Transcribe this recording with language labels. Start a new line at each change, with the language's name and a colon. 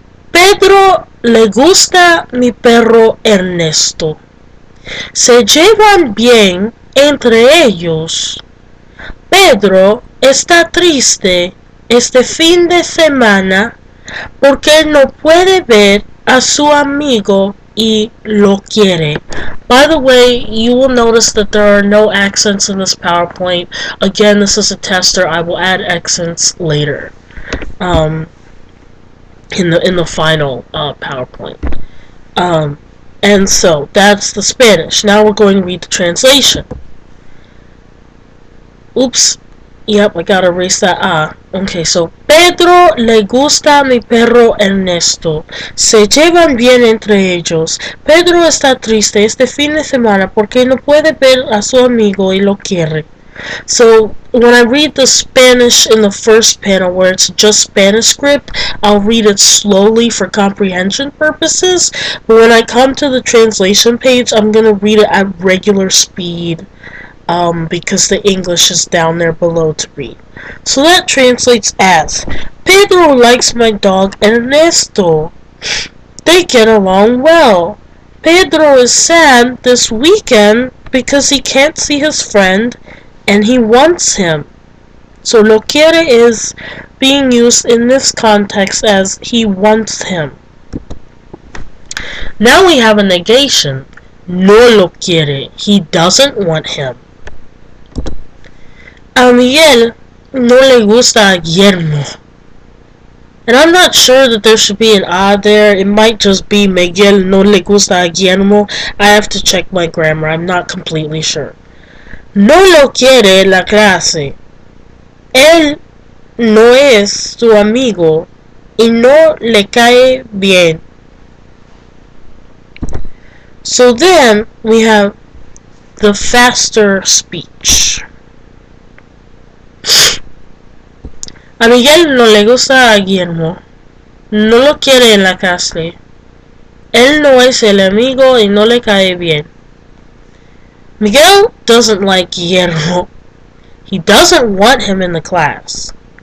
Spanish: Pedro le gusta mi perro Ernesto. Se llevan bien entre ellos. Pedro está triste este fin de semana porque no puede ver a su amigo y lo quiere.
English: By the way, you will notice that there are no accents in this PowerPoint. Again, this is a tester. I will add accents later. In the final PowerPoint. And so that's the Spanish. Now we're going to read the translation. Oops. Yep, I gotta erase that Okay, so
Spanish: Pedro le gusta mi perro Ernesto. Se llevan bien entre ellos. Pedro está triste este fin de semana porque no puede ver a su amigo y lo quiere.
English: So when I read the Spanish in the first panel where it's just Spanish script, I'll read it slowly for comprehension purposes. But when I come to the translation page, I'm gonna read it at regular speed. Because the English is down there below to read. So that translates as, Pedro likes my dog Ernesto. They get along well. Pedro is sad this weekend because he can't see his friend and he wants him. So
Spanish: lo quiere
English: is being used in this context as he wants him. Now we have a negation.
Spanish: No lo quiere.
English: He doesn't want him.
Spanish: A Miguel no le gusta a Guillermo.
English: And I'm not sure that there should be an A there. It might just be
Spanish: Miguel no le gusta a Guillermo.
English: I have to check my grammar. I'm not completely sure.
Spanish: No lo quiere la clase. Él no es su amigo y no le cae bien.
English: So then we have the faster speech.
Spanish: A Miguel no le gusta a Guillermo. No lo quiere en la clase. Él no es el amigo y no le cae bien.
English: Miguel doesn't like Guillermo. He doesn't want him in the class.